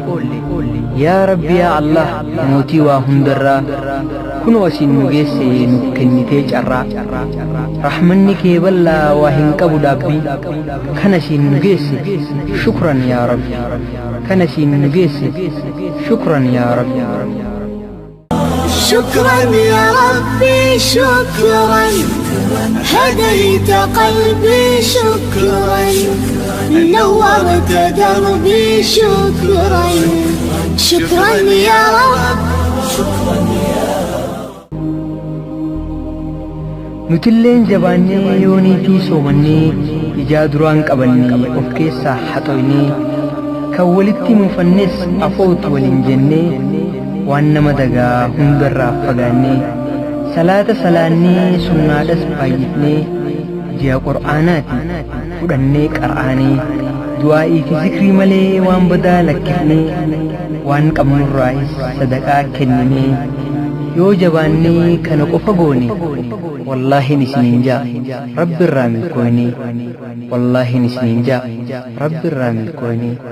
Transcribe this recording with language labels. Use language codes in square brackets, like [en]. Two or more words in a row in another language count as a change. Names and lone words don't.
[ar] يا ربي يا الله [om] mootii waa hundarraa kunoo asin nu geesse nu kennitee carraa. Rahmanni kee bal'aa waa hin qabu dhaabbii. Kan asin nu geesse [ar] شكرا يا ربي. [om] Kan asin nu geesse [ar] شكرا يا ربي. شكرا يا ربي شكرا هديت قلبي شكرا نورت دربي شكرا شكرا يا رب. [om] Nutilleen jabaannee yooniitii soomannee ijaa duraan qabannee of keessaa haxoynee kan walitti muufannes afootu waliin jennee waan nama dagaa hundarraa fagaannee salaata salaannee sunnaadhas baay'ifnee ji'a qur'aanaati fudhannee qara'anee du'aa'ii fi zikrii malee waan badaa lakkifnee waan qabnurraayis sadaqaa kenninee yoo jabaannee kana qofa goone wallahi nisiniin jaa rabbi irraa milkooynee wallahi nisiniin jaa rabbi irraa milkooynee.